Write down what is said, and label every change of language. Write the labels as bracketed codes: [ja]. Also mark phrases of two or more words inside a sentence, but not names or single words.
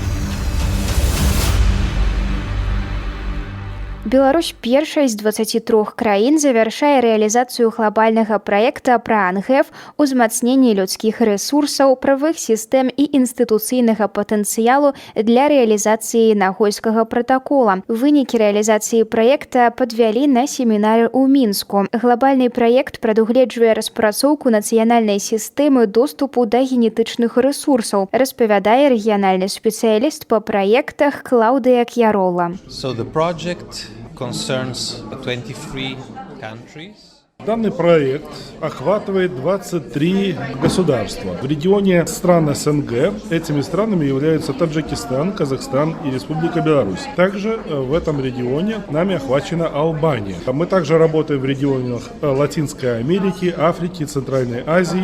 [be] Беларусь першая з 23 краін завяршае рэалізацыю глобальнага праекта пра НГФ узмацнення людскіх рэсурсаў, правых сістэм і інстытуцыйнага патэнцыялу для рэалізацыі Нагойскага пратакола. Вынікі рэалізацыі праекта падвялі на семінары ў Мінску. Глобальны праект прадугледжвае распрацоўку нацыянальнай сістэмы доступу да генетычных рэсурсаў, распавядае рэгіянальны спецыяліст па праектах Клаўдыя К'ярола. [en] Concerns 23 countries. [ru] Данный проект охватывает 23 государства. В регионе стран СНГ этими странами являются Таджикистан, Казахстан и Республика Беларусь. Также в этом регионе нами охвачена Албания. Мы также работаем в регионах Латинской Америки, Африки, Центральной Азии.